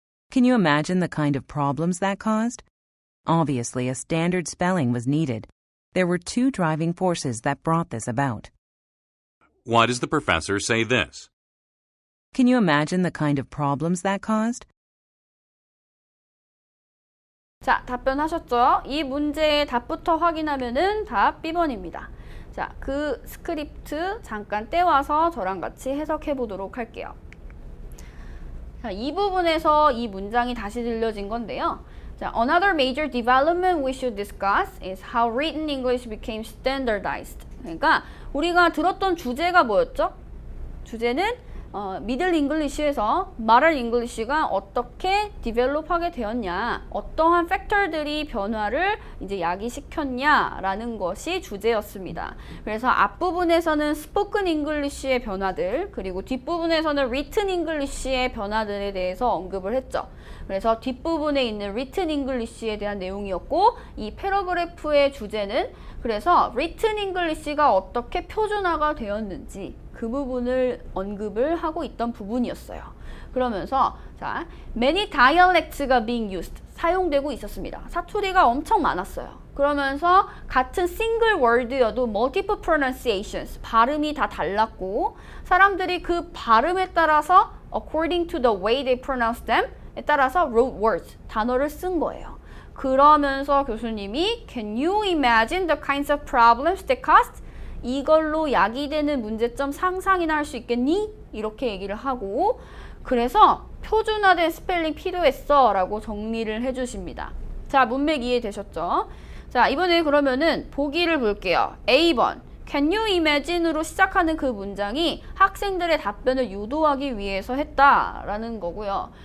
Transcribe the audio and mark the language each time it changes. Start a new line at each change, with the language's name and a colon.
English: Can you imagine the kind of problems that caused? Obviously, a standard spelling was needed. There were two driving forces that brought this about. Why does the professor say this? Can you imagine the kind of problems that caused?
Korean: 자, 답변하셨죠? 이 문제의 답부터 확인하면은 답 B번입니다. 자, 그 스크립트 잠깐 떼와서 저랑 같이 해석해 보도록 할게요. 자, 이 부분에서 이 문장이 다시 들려진 건데요.
English: 자, another major development we should discuss is how written English became standardized.
Korean: 그러니까 우리가 들었던 주제가 뭐였죠? 주제는 미들 잉글리시에서 말할 잉글리시가 어떻게 디벨롭하게 되었냐, 어떠한 팩터들이 변화를 이제 야기시켰냐라는 것이 주제였습니다. 그래서 앞부분에서는 스포큰 잉글리시의 변화들, 그리고 뒷부분에서는 리튼 잉글리시의 변화들에 대해서 언급을 했죠. 그래서 뒷부분에 있는 리튼 잉글리시에 대한 내용이었고, 이 패러그래프의 주제는 그래서 리튼 잉글리시가 어떻게 표준화가 되었는지 그 부분을 언급을 하고 있던 부분이었어요. 그러면서 자,
English: many dialects
Korean: 가
English: being used,
Korean: 사용되고 있었습니다. 사투리가 엄청 많았어요. 그러면서 같은 싱글 월드여도
English: multiple pronunciations,
Korean: 발음이 다 달랐고, 사람들이 그 발음에 따라서
English: according to the way they pronounce them
Korean: 에 따라서
English: wrote words,
Korean: 단어를 쓴 거예요. 그러면서 교수님이
English: Can you imagine the kinds of problems that caused?
Korean: 이걸로 야기되는 문제점 상상이나 할 수 있겠니? 이렇게 얘기를 하고, 그래서 표준화된 스펠링 필요했어 라고 정리를 해주십니다. 자, 문맥 이해되셨죠? 자, 이번에 그러면은 보기를 볼게요. A번
English: Can you imagine
Korean: 으로 시작하는 그 문장이 학생들의 답변을 유도하기 위해서 했다라는 거고요.